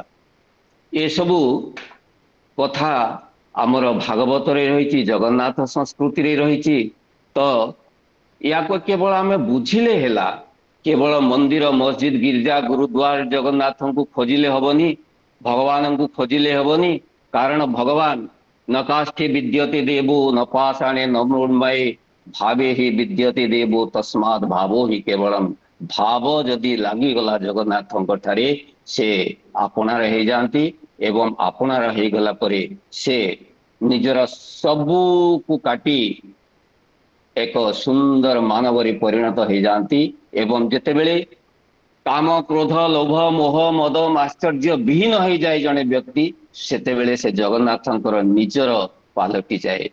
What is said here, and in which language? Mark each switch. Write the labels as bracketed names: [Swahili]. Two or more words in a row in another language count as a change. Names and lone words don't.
[Odia] ଏସବୁ କଥା ଆମର ଭାଗବତରେ ରହିଛି, ଜଗନ୍ନାଥ ସଂସ୍କୃତିରେ ରହିଛି। ତ ୟାକୁ କେବଳ ଆମେ ବୁଝିଲେ ହେଲା। କେବଳ ମନ୍ଦିର ମସଜିଦ ଗିର୍ଜା ଗୁରୁଦ୍ୱାର ଜଗନ୍ନାଥଙ୍କୁ ଖୋଜିଲେ ହବନି, ଭଗବାନଙ୍କୁ ଖୋଜିଲେ ହବନି। କାରଣ ଭଗବାନ [Sanskrit] न काष्ठे विद्यते देवो न पाषाणे न मृण्मये भावे हि विद्यते देवो तस्मात् भावो हि केवलम। [Odia] ଭାବ ଯଦି ଲାଗିଗଲା ଜଗନ୍ନାଥଙ୍କ ଠାରେ ସେ ଆପଣାର ହେଇଯାଆନ୍ତି ଏବଂ ଆପଣାର ହେଇଗଲା ପରେ ସେ ନିଜର ସବୁକୁ କାଟି ଏକ ସୁନ୍ଦର ମାନବରେ ପରିଣତ ହେଇଯାଆନ୍ତି। ଏବଂ ଯେତେବେଳେ କାମ କ୍ରୋଧ ଲୋଭ ମୋହ ମଦ ମାଶ୍ଚର୍ଯ୍ୟ ବିହୀନ ହେଇଯାଏ ଜଣେ ବ୍ୟକ୍ତି, ସେତେବେଳେ ସେ ଜଗନ୍ନାଥଙ୍କର ନିଜର ପାଲଟି ଯାଏ।